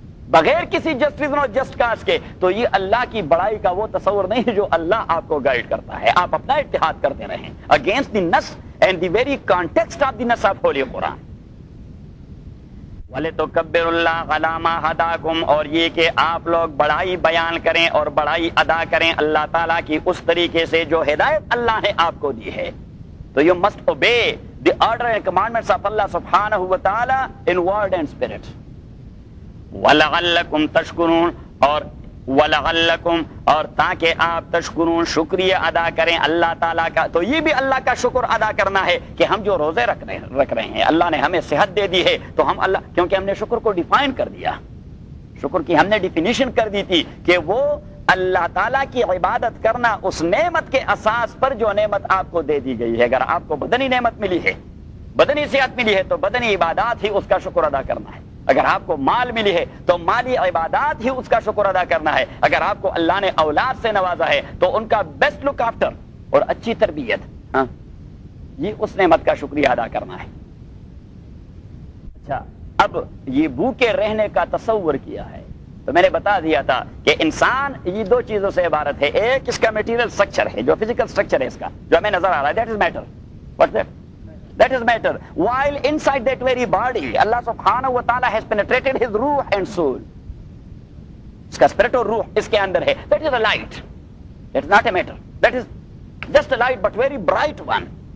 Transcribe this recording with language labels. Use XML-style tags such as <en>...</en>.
<ur>بغیر کسی</ur> <en>just reason</en> <ur>اور</ur> <en>just cause</en> <ur>کے، تو یہ اللہ کی بڑائی کا وہ تصور نہیں جو اللہ آپ کو گائیڈ کرتا ہے، آپ اپنا اتحاد کرتے رہے ہیں</ur> <en>against the nas and the very context of the nas of holy Quran۔</en> <ar>وَلَتُكَبِّرُ اللَّهَ عَلَى مَا هَدَاكُمْ،</ar> <ur>اور یہ کہ آپ لوگ بڑائی بیان کریں اور بڑائی ادا کریں اللہ تعالیٰ کی اس طریقے سے جو ہدایت اللہ نے آپ کو دی ہے، تو</ur> <en>You must obey the order and commandments of Allah subhanahu wa ta'ala in word and spirit.</en> <ar>وَلَغَلَّكُمْ تَشْكُرُونَ</ar> <ur>اور وَلَغَلَّكُمْ اور تاکہ آپ تشکرون شکریہ ادا کریں اللہ تعالیٰ کا. تو یہ بھی اللہ کا شکر ادا کرنا ہے کہ ہم جو روزے رکھ رہے ہیں اللہ نے ہمیں صحت دے دی ہے, تو ہم اللہ, کیونکہ ہم نے شکر کو ڈیفائن کر دیا, شکر کی ہم نے ڈیفینیشن کر دی تھی کہ وہ اللہ تعالیٰ کی عبادت کرنا اس نعمت کے اساس پر جو نعمت آپ کو دے دی گئی ہے. اگر آپ کو بدنی نعمت ملی ہے, بدنی صحت ملی ہے, تو بدنی عبادات ہی اس کا شکر ادا کرنا ہے. اگر آپ کو مال ملی ہے تو مالی عبادات ہی اس کا شکر ادا کرنا ہے. اگر آپ کو اللہ نے اولاد سے نوازا ہے تو ان کا</ur> <en>best look after</en> <ur>اور اچھی تربیت, ہاں, یہ اس نعمت کا شکریہ ادا کرنا ہے. اچھا, اب یہ بھوکے رہنے کا تصور کیا ہے, تو میں نے بتا دیا تھا کہ انسان یہ دو چیزوں سے عبارت ہے. ایک اس کا میٹیریل سٹرکچر ہے, جو فزیکل سٹرکچر ہے اس کا, جو ہمیں نظر آ رہا ہے,</ur> <en>That is matter. What's that? That is matter. While inside that very body, Allah subhanahu wa ta'ala has penetrated his ruh and soul.</en> <ur>Iska spirit aur ruh iske andar hai.</ur> <en>That is a light. That is not a matter. That is just a light, but very bright one.</en>